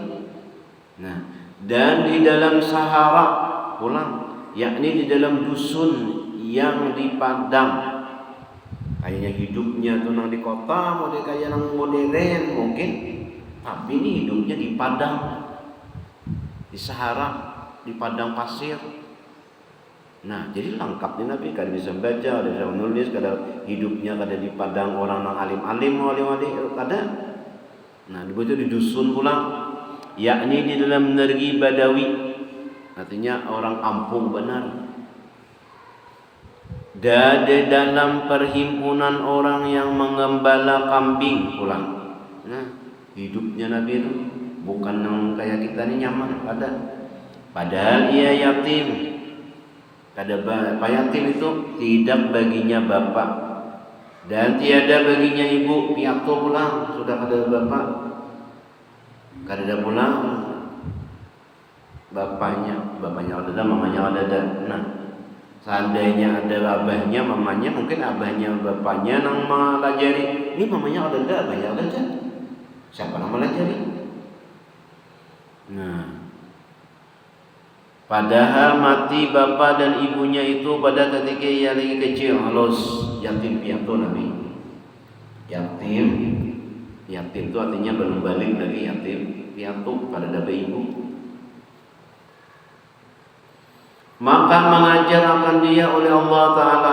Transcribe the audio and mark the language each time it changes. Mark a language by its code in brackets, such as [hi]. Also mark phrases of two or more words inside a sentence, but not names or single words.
[bjn] Nah, dan di dalam sahara pulang, yakni di dalam dusun yang di padang. Kayaknya hidupnya tuh nang di kota, model kayak nang modern mungkin. Tapi ini hidupnya di padang, di sahara, di padang pasir. Nah, jadi lengkap nih Nabi, kada bisa baca, kada bisa menulis, kada hidupnya kada di padang orang yang alim-alim, wali-wali, kada. Nah, dibaca di dusun pulang, yakni di dalam negeri Badawi, artinya orang kampung benar. Dan di dalam perhimpunan orang yang mengembala kambing pulang. Nah, Hidupnya Nabi itu bukan yang kayak kita ini nyaman, ada. Padahal ia yatim. Kata Pak yatim itu tidak baginya bapak dan tiada baginya ibu. Piatu pulang sudah ada bapak, kada pulang bapaknya ada, mamanya ada. Nah, seandainya ada abahnya, mamanya, mungkin abahnya, bapaknya nang melajari. Ini mamanya ada, abahnya ada. Siapa nang melajari? Nah, padahal mati bapak dan ibunya itu pada ketika ia lagi kecil. Halus yatim piatu Nabi. Yatim itu artinya belum balik lagi, yatim piatu pada dapat ibu. Maka mengajar akan dia oleh Allah Ta'ala.